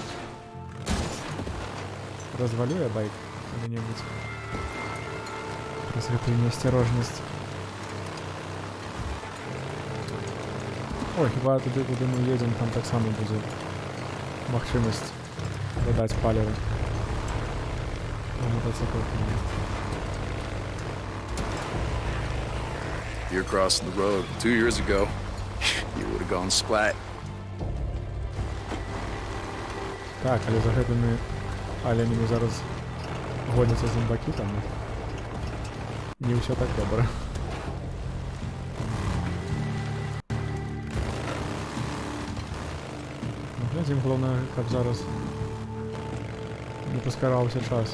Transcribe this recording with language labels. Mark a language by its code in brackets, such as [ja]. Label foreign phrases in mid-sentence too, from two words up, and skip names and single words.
[ru] Развалю я байк когда-нибудь. [be] Якась гэта неасцярожнасць. Ой, хіба туды, куды мы едзем, там таксама будзе магчымасць дадаць паліва. [ru] Мотоцикл. [en] You're crossing the road. 2 years ago, you would have gone splat. [be] Так, але за гэтымі аленямі зараз гоняцца зомбакі там. Не ўсё так добра. Глядзім, галоўнае, каб зараз не паскараўся час.